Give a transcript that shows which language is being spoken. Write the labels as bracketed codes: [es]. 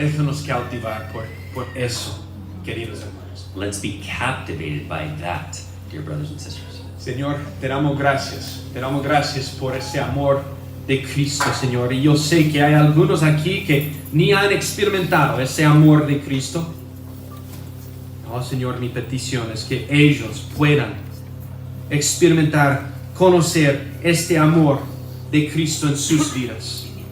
[es] Déjanos cautivar por eso, queridos hermanos. [en] Let's be captivated by that, dear brothers and sisters. [es] Señor, te damos gracias por ese amor de Cristo, Señor. Y yo sé que hay algunos aquí que ni han experimentado ese amor de Cristo. Oh, Señor, mi petición es que ellos puedan experimentar, conocer este amor de Cristo en sus vidas.